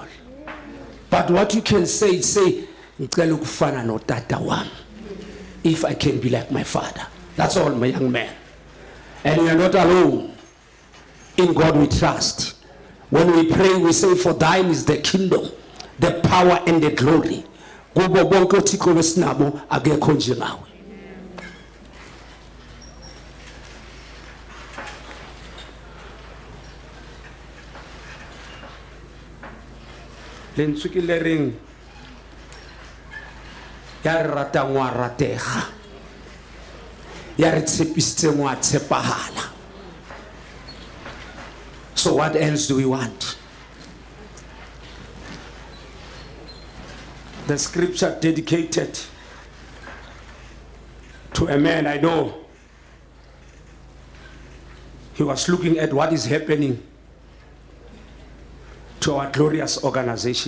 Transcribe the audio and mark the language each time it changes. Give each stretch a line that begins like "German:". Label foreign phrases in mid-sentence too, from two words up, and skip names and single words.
English: But what you can say, if I can be like my father. That's all, my young man. And you are not alone. In God we trust. When we pray, we say, for thine is the kingdom, the power and the glory.
Southern Sotho: Lentswe le reng ya re rata ngwa ratega ya re tshepisitse ngwa tshepahala.
English: So what else do we want? The scripture dedicated to a man I know. He was looking at what is happening to our glorious organization.